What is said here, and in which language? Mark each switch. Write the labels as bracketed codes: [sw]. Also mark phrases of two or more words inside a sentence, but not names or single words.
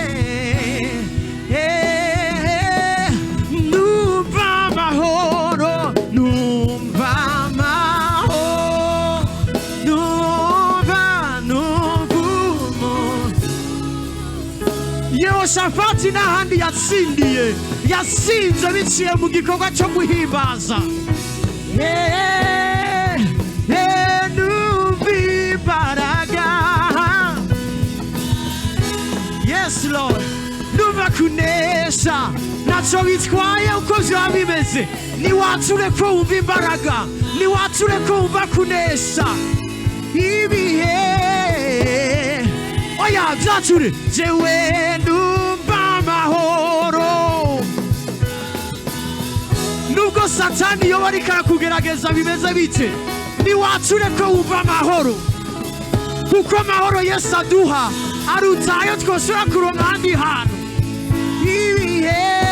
[rw] Numva amahoro, numva amahoro, Yehoshafati n'ahandi yasinze biciye mu gikorwa cyo guhimbaza. Numva imbaraga. [en] Yes Lord. [rw] numva kunesha ntacyo bitwaye uko byaba bimeze niwature ko wumva imbaraga niwature ko wumva kunesha ibihe oya byature jewe numva amahoro nubwo satani iyo bari karakugerageza bimeze bite niwature ko wumva amahoro kuko amahoro Yesu aduha aruta ayo twashobora kuronka ahandi hantu ibihe